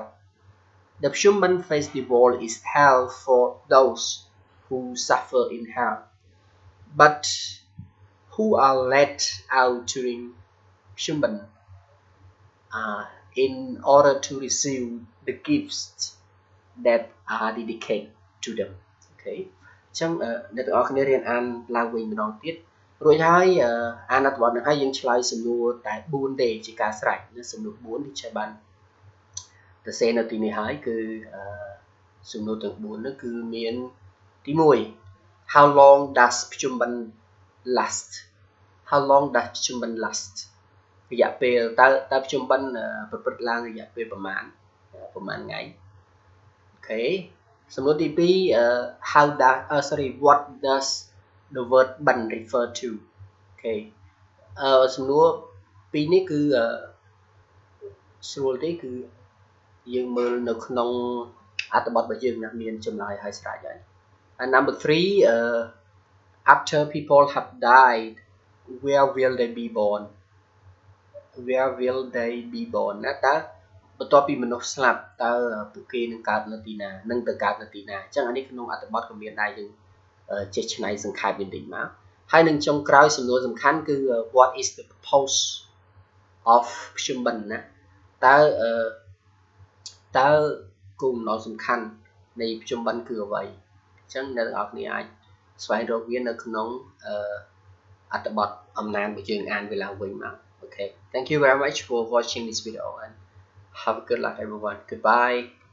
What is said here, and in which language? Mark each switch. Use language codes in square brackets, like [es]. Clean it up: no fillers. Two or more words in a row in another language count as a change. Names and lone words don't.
[en] The Pchum Ben Festival is held for those who suffer in hell, but who are let out during Pchum Ben in order to receive the gifts that are dedicated to them. [km] Okay. អញ្ចឹងអ្នកទាំងអស់គ្នារៀនអានឡើងវិញម្ដងទៀតរួចហើយអានអត្ថបទនឹងហើយយើងឆ្លើយសំណួរតែ4ទេជាការស្រេចសំណួរ4នេះជាបានទៅសេនៅទីនេះហើយគឺសំណួរទាំង4នោះគឺមានទី1 [en] How long does Pchum Ben last? How long does Pchum Ben last? [km] រយៈពេលតើPchum Benប្រព្រឹត្តឡើងរយៈពេលប្រមាណថ្ងៃ Okay. សំណួរទី2 [en] what does the word ban refer to? Okay. [km] សំណួរ2នេះគឺស្រួលទេគឺយើងមើលនៅក្នុងអត្ថបទរបស់យើងណាមានចម្លើយឲ្យស្រេចហើយ [en] And number 3 after people have died where will they be born? Where will they be born? [km] ណាតើបន្ទាប់ពីមនុស្សស្លាប់តើពួកគេនឹងកើតនៅទីណានឹងទៅកើតនៅទីណាអញ្ចឹងអានេះក្នុងអត្ថបទក៏មានដែរយើងចេះឆ្នៃសង្ខេបបន្តិចមកហើយនឹងចុងក្រោយសំណួរសំខាន់គឺ [en] what is the purpose of Pchum Ben [km] ណាតើគោលបំណងសំខាន់នៃ Pchum Ben គឺអ្វីអញ្ចឹងអ្នកទាំងអស់គ្នាអាចស្វែងរកវានៅក្នុងអត្ថបទអំណានរបស់យើងអានវាឡើងវិញមក Okay. [en] Thank you very much for watching this video and have a good luck everyone. Goodbye.